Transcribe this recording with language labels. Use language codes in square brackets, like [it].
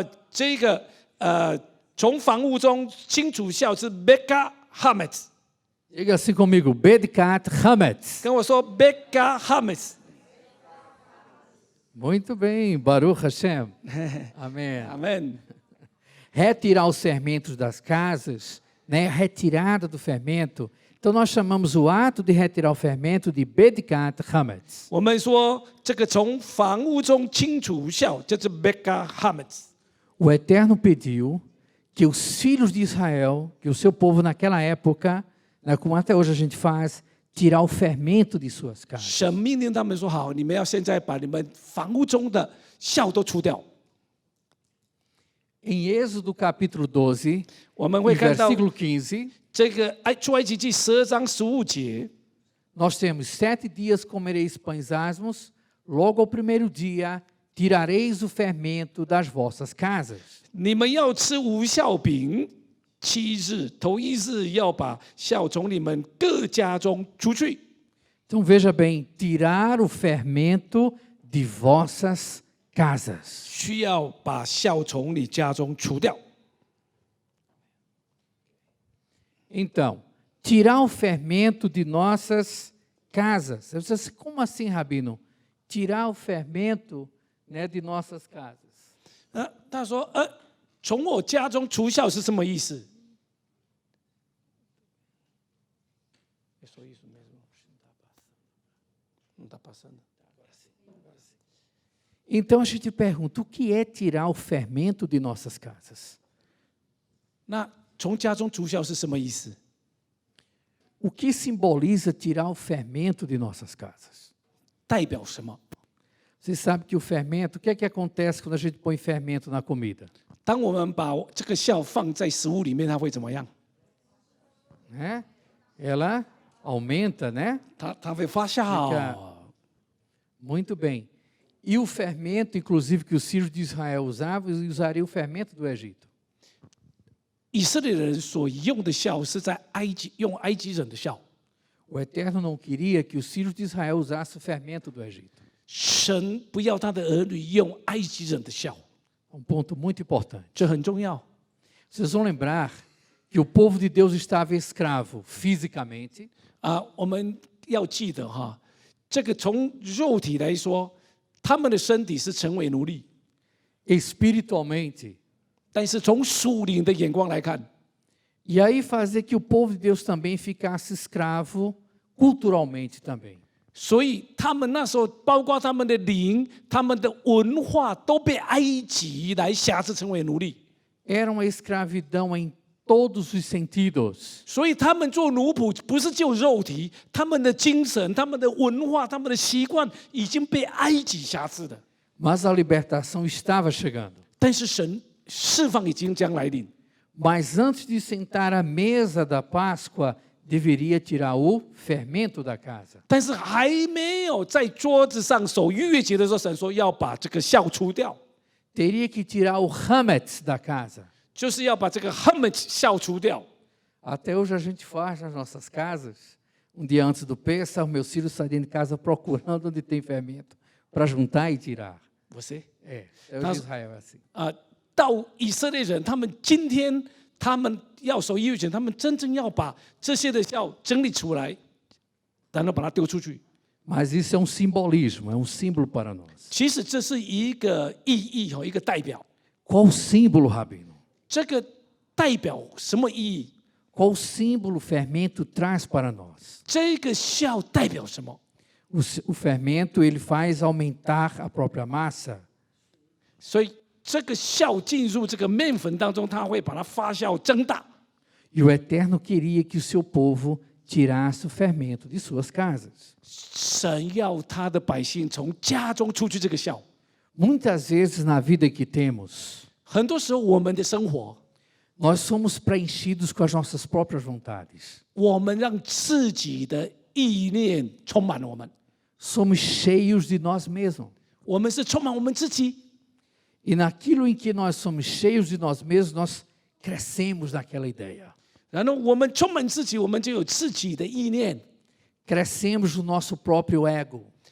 [zh] 这个从房屋中清除酵是 Beka Hametz。 [pt] Diga assim comigo, Bedikat Hametz. [zh] 跟我说 Beka Hametz。 [pt] Muito bem, Baruch Hashem. Amém. [zh] 阿门。 [pt] Retirar os fermentos das casas, né? A retirada do fermento. Então nós chamamos o ato de retirar o fermento de Bedikat Hametz. [zh] 我们说这个从房屋中清除酵就是 Beka Hametz。 [pt] O Eterno pediu que os filhos de Israel, que o seu povo naquela época, né, como até hoje a gente faz, tirar o fermento de suas casas. [zh] 神命令他们说：“好，你们要现在把你们房屋中的酵都除掉。” [pt] Em Êxodo capítulo 12, [zh] 我们会看到 [pt] versículo 15, [zh] 这个出埃及记12章15节， [pt] nós temos 7 dias comereis pães asmos, logo ao primeiro dia tirareis o fermento das vossas casas. [zh] 你们要吃无酵饼，7日头1日要把酵从你们各家中除去。 [pt] Então veja bem, tirar o fermento de vossas casas. [zh] 需要把酵从你家中除掉。 [pt] Então, tirar o fermento de nossas casas. Você diz assim, como assim, Rabino? Tirar o fermento, né, de nossas casas. [zh] 他说：“从我家中除酵是什么意思？” [pt] Não está passando. Então a gente pergunta, o que é tirar o fermento de nossas casas? [zh] 那从家中除酵是什么意思？ [pt] O que simboliza tirar o fermento de nossas casas? [zh] 代表什么？ [pt] Você sabe que o fermento, o que é que acontece quando a gente põe fermento na comida? [zh] 当我们把这个酵放在食物里面，它会怎么样？ [pt] Né? Ela aumenta, né? [zh] 它会发酵。 [pt] Muito bem. E o fermento, inclusive, que os filhos de Israel usavam, usaria o fermento do Egito. [zh] 以色列人所用的酵是在埃及用埃及人的酵。 [pt] O Eterno não queria que os filhos de Israel usassem o fermento do Egito. [zh] 神不要他的儿女用埃及人的酵， [pt] Ponto muito importante. [zh] 这很重要。 [pt] Vocês vão lembrar que o povo de Deus estava escravo fisicamente, [zh] 我们要记得哈，这个从肉体来说，他们的身体是成为奴隶， [pt] espiritualmente. [zh] 但是从属灵的眼光来看， [pt] E aí fazer que o povo de Deus também ficasse escravo culturalmente também. [zh] 所以他们那时候，包括他们的灵、他们的文化，都被埃及来辖制，成为奴隶。 [pt] Era uma escravidão em todos os sentidos. [zh] 所以他们做奴仆不是就肉体，他们的精神、他们的文化、他们的习惯已经被埃及辖制的。 [pt] Mas a libertação estava chegando. [zh] 但是神释放已经将来临。 [pt] Mas antes de sentar à mesa da Páscoa, deveria tirar o fermento da casa. [zh] 但是还没有在桌子上守逾越节的时候，神说要把这个酵除掉， [pt] Teria que tirar o hametz da casa. [zh] 就是要把这个 hametz 酵除掉。 [pt] Até hoje a gente faz nas nossas casas. Um dia antes do Pêssar, meus filhos saíram de casa procurando onde tem fermento para juntar e tirar. você É, até hoje Israel é assim. [zh] 到以色列人，他们今天他们要守逾越节，他们真正要把这些的酵整理出来，然后把它丢出去。 [pt] Mas isso é um simbolismo, é um símbolo para nós. [zh] 其实这是一个意义一个代表。 [pt] Qual o símbolo, Rabino? [zh] 这个代表什么意义？ [pt] Qual símbolo o fermento traz para nós? [zh] 这个酵代表什么？ [pt] O fermento ele faz aumentar a própria massa. [zh] 所以这个酵进入这个面粉当中，它会把它发酵增大。 [pt] E o Eterno queria que o seu povo tirasse o fermento de suas casas. [zh] 神要他的百姓从家中出去这个酵。 [pt] Muitas vezes na vida que temos, [zh] 很多时候我们的生活， [pt] nós somos preenchidos com as nossas próprias vontades. [zh] 我们让自己的意念充满我们， [pt] Somos cheios de nós mesmos. [zh] 我们是充满我们自己。 [pt] E naquilo em que nós somos cheios de nós mesmos, nós crescemos naquela ideia. [zh] 然后我们充满自己，我们就有自己的意念， [pt] Crescemos no nosso próprio ego.